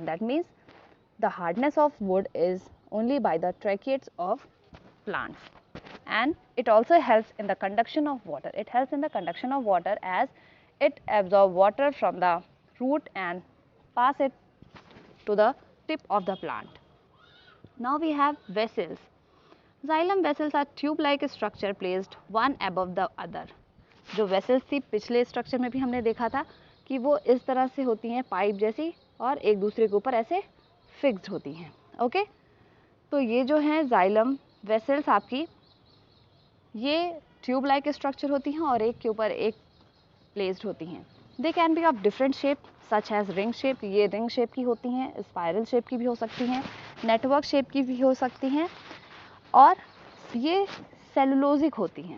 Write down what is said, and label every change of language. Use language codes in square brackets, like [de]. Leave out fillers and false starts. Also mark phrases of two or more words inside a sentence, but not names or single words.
[en] That means the hardness of wood is only by the tracheids of plants, and it also helps in the conduction of water. It helps in the conduction of water as it absorbs water from the root and pass it to the tip of the plant. Now we have vessels. Xylem vessels are tube-like structure placed one above the other. [hi] जो vessels थी पिछले structure में भी हमने देखा था कि वो इस तरह से होती हैं पाइप जैसी और एक दूसरे के ऊपर ऐसे फिक्स्ड होती हैं. ओके, तो ये जो है [en] xylem vessels [hi] आपकी ये [en] tube like structure [hi] होती हैं और एक के ऊपर एक प्लेस्ड होती हैं. [en] They can be of different shape such as ring shape. [hi] ये [en] ring shape [hi] की होती हैं, [en] spiral shape [hi] की भी हो सकती हैं, [en] network shape [hi] की भी हो सकती हैं, और ये सेलुलोजिक होती हैं.